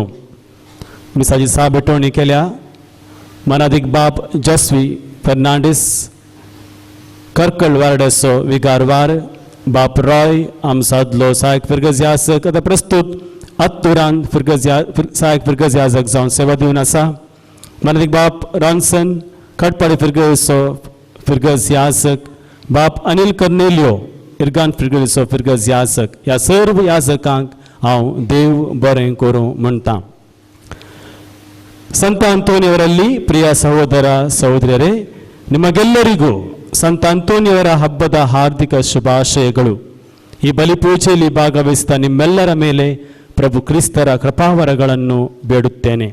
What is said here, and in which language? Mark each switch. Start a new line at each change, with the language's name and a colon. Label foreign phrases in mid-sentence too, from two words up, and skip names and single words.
Konkani: मिसाची भेटोवणी केल्या मानादीक बाप जस्वी फर्नांडीस कर्कळ वार्ड्याचो विगारवार, बाप रॉय आमसादलो सहायक फिरगज याजक आतां प्रस्तूत आत्तुरान सहायक फिरगज याजक जावन सेवा दिवन आसा. मानादीक बाप रॉन्सन खटपाडी फिरगज याजक, बाप अनिल कर्नेलियो इर्गान फिरगज याजक, ह्या सर्व याजकांक हांव देव बरें करूं म्हणटा.
Kannada: ಸಂತ ಅಂತೋನಿಯವರಲ್ಲಿ ಪ್ರಿಯ ಸಹೋದರ ಸಹೋದರಿಯರೇ, ನಿಮಗೆಲ್ಲರಿಗೂ ಸಂತ ಅಂತೋನಿಯವರ ಹಬ್ಬದ ಹಾರ್ದಿಕ ಶುಭಾಶಯಗಳು. ಈ ಬಲಿಪೂಜೆಯಲ್ಲಿ ಭಾಗವಹಿಸಿದ ನಿಮ್ಮೆಲ್ಲರ ಮೇಲೆ ಪ್ರಭು ಕ್ರಿಸ್ತರ ಕೃಪಾವರಗಳನ್ನು ಬೇಡುತ್ತೇನೆ.